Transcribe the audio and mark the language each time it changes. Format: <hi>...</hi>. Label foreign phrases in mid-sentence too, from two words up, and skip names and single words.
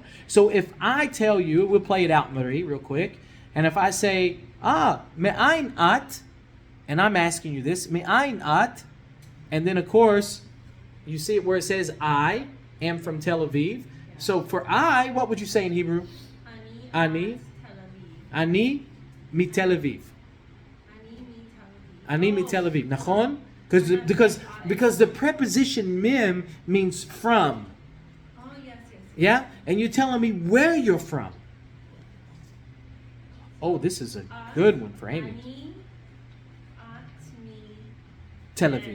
<en>So if I tell you, we'll play it out, Marie, real quick. And if I say,</en> <he>מאין את,</he> <en>and I'm asking you this,</en> <he>מאין את,</he> <en>and then of course, you see it where it says I am from Tel Aviv. So for I, what would you say in Hebrew?</en> <he>אני. אני מתל אביב. אני מתל אביב. נכון?</he> <en>Because the preposition mim means from. Oh, yes. Yeah? And you're telling me where you're from. Oh, this is a good one for Amy. Tel Aviv.</en>